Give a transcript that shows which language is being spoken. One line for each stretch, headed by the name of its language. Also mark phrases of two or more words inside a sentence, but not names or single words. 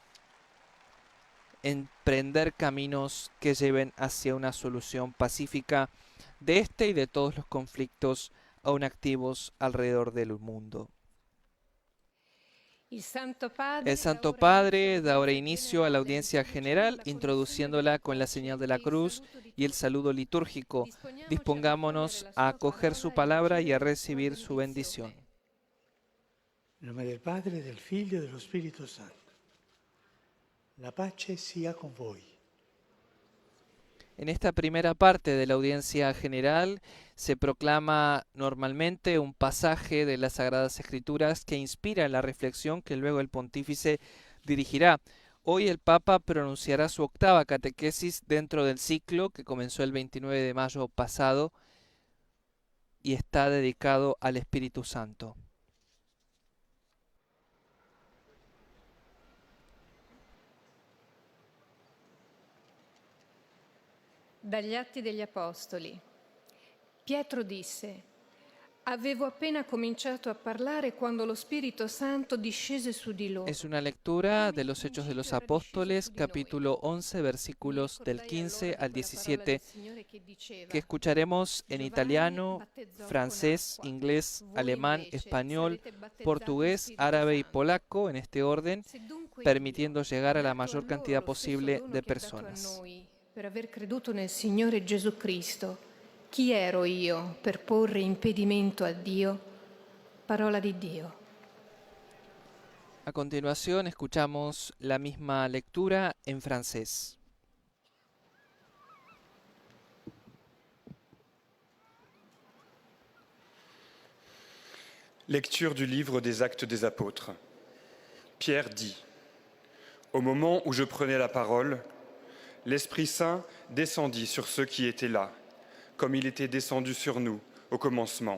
Spanish: emprender caminos que lleven hacia una solución pacífica de este y de todos los conflictos aún activos alrededor del mundo. El Santo Padre da ahora inicio a la audiencia general, introduciéndola con la señal de la cruz y el saludo litúrgico. Dispongámonos a acoger su palabra y a recibir su bendición.
Italian: En nome del Padre, del Figlio e dello Spirito Santo. La pace sia con voi.
Spanish: En esta primera parte de la audiencia general se proclama normalmente un pasaje de las Sagradas Escrituras que inspira la reflexión que luego el pontífice dirigirá. Hoy el Papa pronunciará su octava catequesis dentro del ciclo que comenzó el 29 de mayo pasado y está dedicado al Espíritu Santo.
Italian: Dagli Atti degli Apostoli. Pietro disse: Avevo appena cominciato a parlare quando lo Spirito Santo discese su di loro.
Spanish: Es una lectura de los Hechos de los Apóstoles, capítulo 11, versículos del 15 al 17, que escucharemos en italiano, francés, inglés, alemán, español, portugués, árabe y polaco en este orden, permitiendo llegar a la mayor cantidad posible de personas.
Italian: Per aver creduto nel Signore Gesù Cristo, chi ero io per porre impedimento a Dio? Parola di Dio.
Spanish: A continuación escuchamos la misma lectura en francés.
French: Lecture du livre des Actes des Apôtres. Pierre dit: Au moment où je prenais la parole, l'Esprit Saint descendit sur ceux qui étaient là, comme il était descendu sur nous au commencement.